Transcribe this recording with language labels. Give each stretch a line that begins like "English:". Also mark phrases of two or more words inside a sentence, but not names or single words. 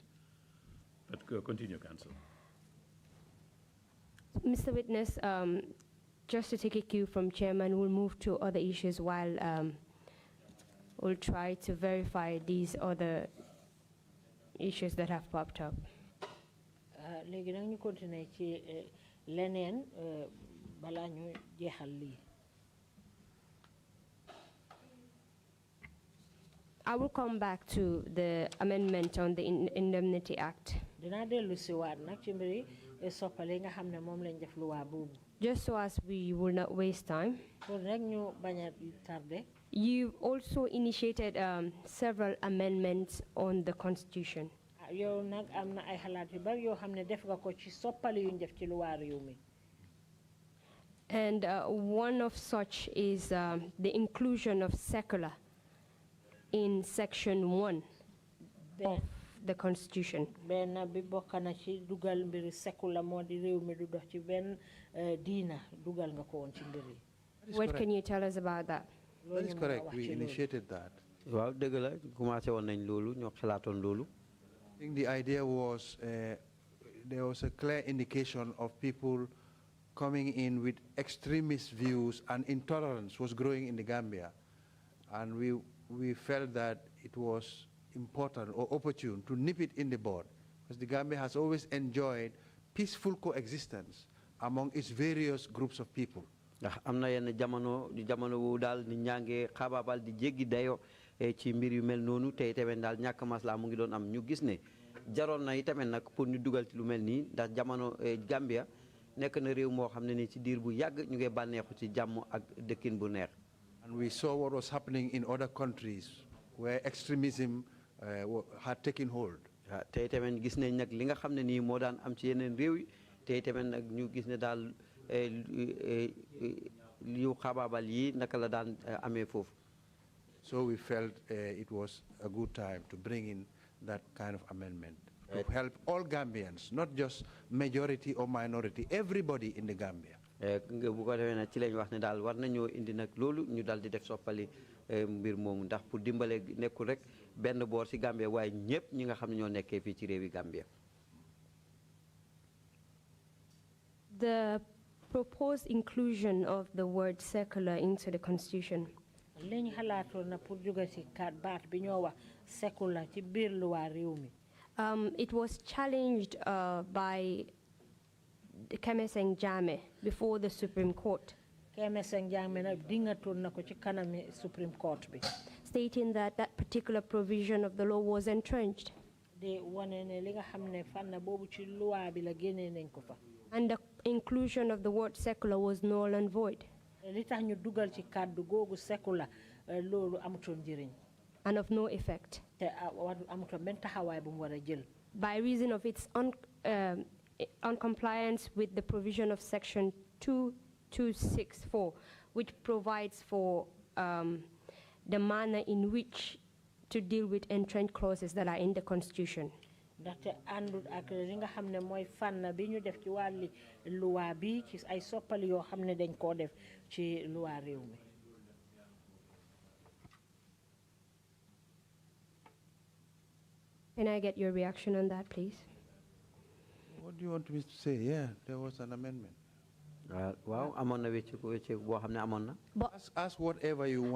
English: But continue, Council. Mr. Witness, just to take a cue from Chairman, we'll move to other issues while we'll try to verify these other issues that have popped up.
Wolof: Léegi nag ñu continuer ci leneen balaa ñu jeexal lii.
English: I will come back to the amendment on the Indemnity Act.
Wolof: Dinaa dellu si waat nag ci mbiri soppali nga xam ne moom lañ def luwaa boobu.
English: Just so as we will not waste time.
Wolof: Pour rek ñu bañ a tardé.
English: You've also initiated several amendments on the Constitution.
Wolof: Yow nag am na ay xalaat yu bari yoo xam ne def nga ko ci soppali yu ñu def ci luwaa réew mi.
English: And one of such is the inclusion of secular in Section 1 of the Constitution.
Wolof: benn bi bokk na ci dugal mbiri secular moo di réew mi du dox ci benn diina dugal nga ko woon ci mbiri.
English: What can you tell us about that? That is correct. We initiated that.
Wolof: waaw dëgg la commencé woon nañ loolu ñoo xalaatoon loolu.
English: I think the idea was there was a clear indication of people coming in with extremist views and intolerance was growing in the Gambia. And we felt that it was important or opportune to nip it in the bud because the Gambia has always enjoyed peaceful coexistence among its various groups of people.
Wolof: ndax am na yenn jamono wu daal ni ñaange xaabaabal di jéggi dayo ci mbir yu mel noonu te itamit daal ñàkk maslaa mu ngi doon am ñu gis ne jaroon na itamit nag pour ñu dugal ci lu mel nii ndax jamono Gambia nekk na réew moo xam ne ni ci diir bu yàgg ñu ngi bànneexu ci jàmm ak dëkkin bu neex.
English: And we saw what was happening in other countries where extremism had taken hold.
Wolof: te itamit gis nañ nag li nga xam ne nii moo daan am ci yeneen réew yi te itamit nag ñu gis ne daal yu xaabaabal yi naka la daan amee foofu.
English: So we felt it was a good time to bring in that kind of amendment to help all Gambians, not just majority or minority, everybody in the Gambia.
Wolof: bu ko defee nag ci lañ wax ne daal war nañoo indi nag loolu ñu daal di def soppali mbir moomu ndax pour dimbale nekkul rek benn boor ci Gambia waaye ñëpp ñi nga xam ne ñoo nekkee fii ci réewi Gambia.
English: The proposed inclusion of the word secular into the Constitution.
Wolof: liñ xalaatoon na pour jóge ci baat bi ñoo wax secular ci biir luwaa réew mi.
English: It was challenged by Kemeseng Jame before the Supreme Court.
Wolof: Kemeseng Jame nag dingatoon na ko ci kanami Supreme Court bi.
English: Stating that that particular provision of the law was entrenched.
Wolof: de wane ne li nga xam ne fànn boobu ci luwaa bi la génnee nañ ko fa.
English: And the inclusion of the word secular was null and void.
Wolof: li tax ñu dugal ci kàddu googu secular loolu amutoon njëriñ.
English: And of no effect.
Wolof: Te amutoon benn taxawaay bu mu war a jël.
English: By reason of its uncompliance with the provision of section 2264, which provides for the manner in which to deal with entrenched clauses that are in the Constitution.
Wolof: Ndaxte àndul ak li nga xam ne mooy fànn bi ñu def ci wàlli loi bi ci ay soppali yoo xam ne dañ koo def ci loi réew mi.
English: Can I get your reaction on that, please? What do you want me to say? Yeah, there was an amendment. Wow, Ask whatever you want.